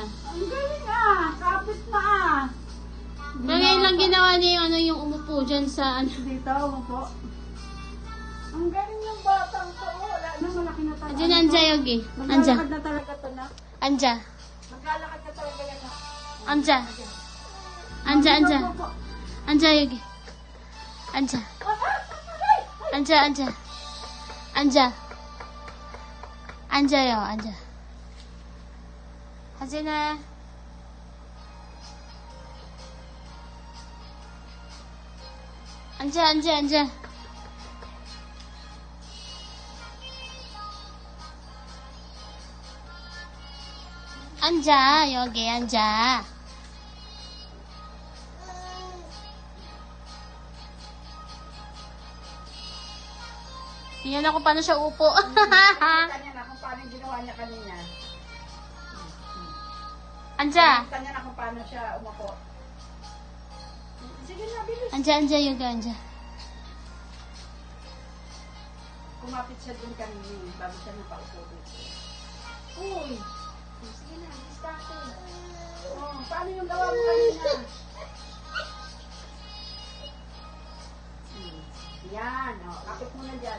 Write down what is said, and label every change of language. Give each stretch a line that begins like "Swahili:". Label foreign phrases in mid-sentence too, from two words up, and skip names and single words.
Filipino: Ang galing kapit na Pero ngayon lang ginawa niya yung, yung umupo dyan sa ano. Dito, umupo. Ang galing ng batang to. Wala na, malaki na talaga.
Korean: Diyan 앉아 여기. 앉아.
Filipino: Maglalakad na talaga to na.
Korean: Anja.
Filipino: Maglalakad na talaga yan na.
Korean: 앉아. 앉아, 앉아. 앉아 여기. 앉아. 앉아, 앉아. Anja. 앉아요, 앉아. 하진아. 앉아, 앉아, 앉아. 앉아, 여기 앉아.
Filipino: Tingnan ako paano siya upo. Kanya na kung paano yung ginawa niya kanina.
Korean: 앉아.
Filipino: Kanya na kung paano siya umupo. Sige na, bilis.
Korean: 앉아, 앉아, 여기 앉아.
Filipino: Kumapit siya dun kanina bago siya napaupo dito. Uy! Sige na, diskarte. Paano yung gawa mo kanina? Yan, kapit mo na dyan.